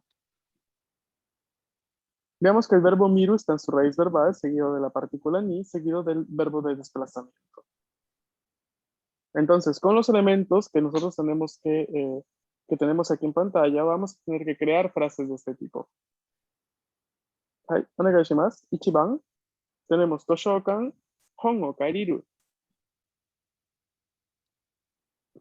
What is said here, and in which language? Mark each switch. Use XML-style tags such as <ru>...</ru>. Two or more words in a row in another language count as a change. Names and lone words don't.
<es>Veamos que el verbo miru está en su raíz verbal, seguido de la partícula ni, seguido del verbo de desplazamiento. Entonces, con los elementos que nosotros tenemos que tenemos aquí en pantalla, vamos a tener que crear frases de este tipo.</es> <ja>はい、お願いします.</ja> <es>Ichiban, tenemos Toshokan,</es> <ja>本をかいりる.</ja>